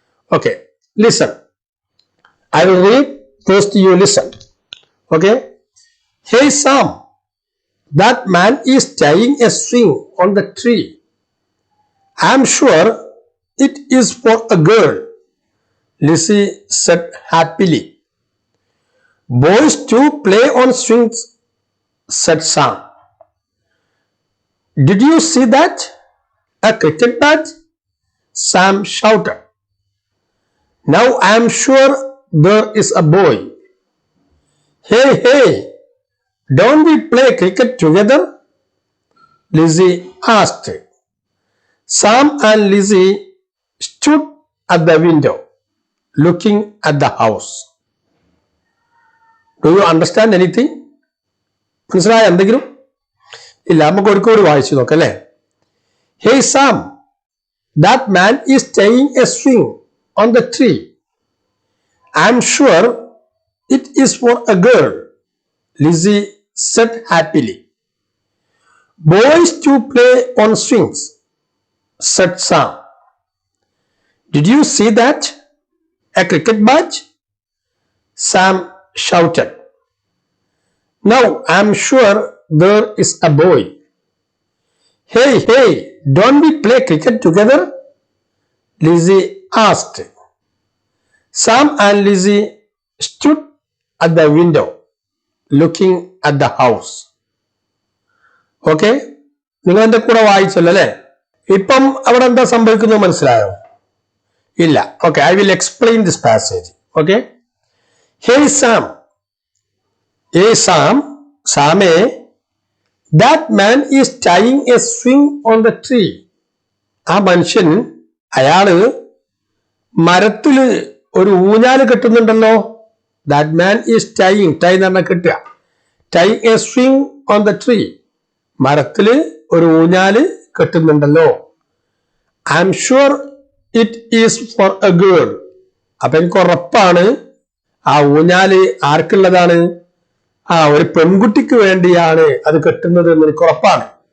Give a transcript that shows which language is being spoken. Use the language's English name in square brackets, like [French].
[English] Okay, listen. I will read, first you listen. Okay. Hey Sam, that man is tying a swing on the tree. I am sure it is for a girl, Lizzie said happily. Boys too play on swings, said Sam. Did you see that? A cricket bat? Sam shouted. Now I am sure there is a boy. Hey, don't we play cricket together? Lizzie asked. Sam and Lizzie stood at the window, looking at the house. Do you understand anything? [Malayalam] മനസ്സിലായ എന്തെങ്കിലും? ഇല്ല, നമുക്ക് ഒരിക്കലും വായിച്ചു നോക്കാം അല്ലേ. [English] Hey Sam, that man is tying a string on the tree. I'm sure it is for a girl, Lizzie said happily. Boys to play on strings, said Sam. Did you see that? A cricket bat? Sam shouted. Now I'm sure there is a boy. Hey, don't we play cricket together? Lizzie asked. Sam and Lizzie stood at the window, looking at the house. [Malayalam] Okay? നിങ്ങൾ എന്റെ കൂടെ വായിച്ചല്ലോ അല്ലേ? ഇപ്പം അവിടെ എന്താ സംഭവിക്കുന്നത് മനസ്സിലായോ? [English] ഇല്ല. Okay, I will explain this passage. Okay? Hey Sam. Hey Sam, Samé, that man is tying a string on the tree. [Malayalam] ആ മനുഷ്യൻ അയാള് മരത്തില് ഒരു ഊഞ്ഞാല് കെട്ടുന്നുണ്ടല്ലോ. [English] That man is tying, tie [Malayalam] എന്ന് പറഞ്ഞാൽ കെട്ടുക. [English] Tying a string on the tree. [Malayalam] മരത്തില് ഒരു ഊഞ്ഞാല് കെട്ടുന്നുണ്ടല്ലോ. [English] I'm sure it is for a girl. [Malayalam] അപ്പൊ എനിക്ക് ഉറപ്പാണ് ആ ഊഞ്ഞാല് ആർക്കുള്ളതാണ്? ഒരു പെൺകുട്ടിക്ക് വേണ്ടിയാണ് അത് കെട്ടുന്നത് എന്ന് എനിക്ക് ഉറപ്പാണ്.